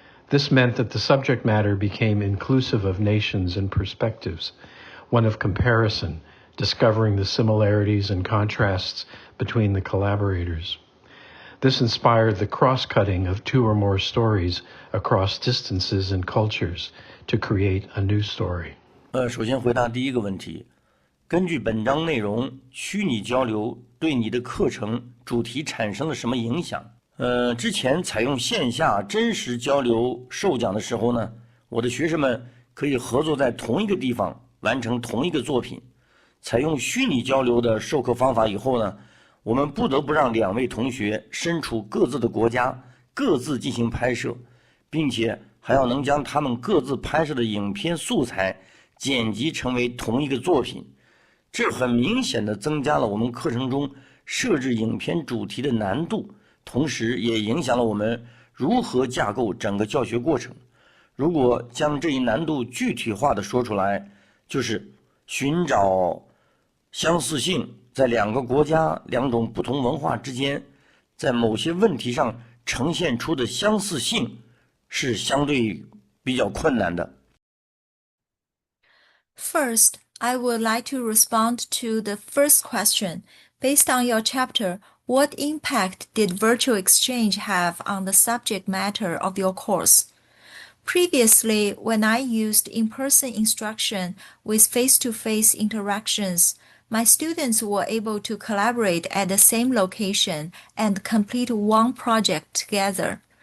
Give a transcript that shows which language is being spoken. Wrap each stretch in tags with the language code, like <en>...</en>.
<en>This meant that the subject matter became inclusive of nations and perspectives, one of comparison, discovering the similarities and contrasts between the collaborators. This inspired the cross-cutting of two or more stories across distances and cultures to create a new story.</en> <zh>首先回答第一个问题，根据本章内容，虚拟交流对你的课程主题产生了什么影响？之前采用线下真实交流授讲的时候呢，我的学生们可以合作在同一个地方完成同一个作品。采用虚拟交流的授课方法以后呢，我们不得不让2位同学身处各自的国家，各自进行拍摄，并且还要能将他们各自拍摄的影片素材剪辑成为同一个作品。这很明显地增加了我们课程中设置影片主题的难度，同时也影响了我们如何架构整个教学过程。如果将这一难度具体化的说出来，就是寻找相似性，在2个国家、2种不同文化之间，在某些问题上呈现出的相似性是相对比较困难的。</zh> <en>First, I would like to respond to the first question. Based on your chapter, what impact did virtual exchange have on the subject matter of your course? Previously, when I used in-person instruction with face-to-face interactions, my students were able to collaborate at the same location and complete one project together.</en>